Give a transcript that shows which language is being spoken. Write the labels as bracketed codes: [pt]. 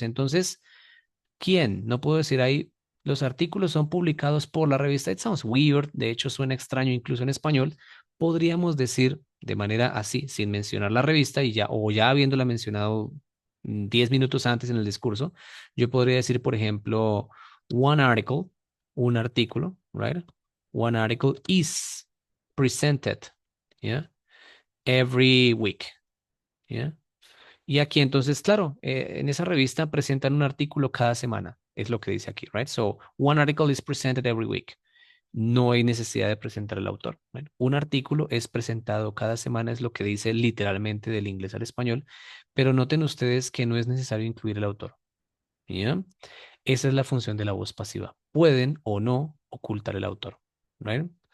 [es] Entonces, ¿quién? No puedo decir ahí, los artículos son publicados por la revista. [en] It sounds weird, [es] de hecho suena extraño incluso en español. Podríamos decir de manera así, sin mencionar la revista y ya, o ya habiéndola mencionado 10 minutos antes en el discurso, yo podría decir, por ejemplo, [en] one article, [es] un artículo, right? [en] One article is presented, yeah, every week, yeah. [es] Y aquí entonces, claro, en esa revista presentan un artículo cada semana, es lo que dice aquí, right? [en] So, one article is presented every week. [es] No hay necesidad de presentar el autor. Bueno, un artículo es presentado cada semana, es lo que dice literalmente del inglés al español, pero noten ustedes que no es necesario incluir el autor. ¿Ya? Esa es la función de la voz pasiva. Pueden o no ocultar el autor, right?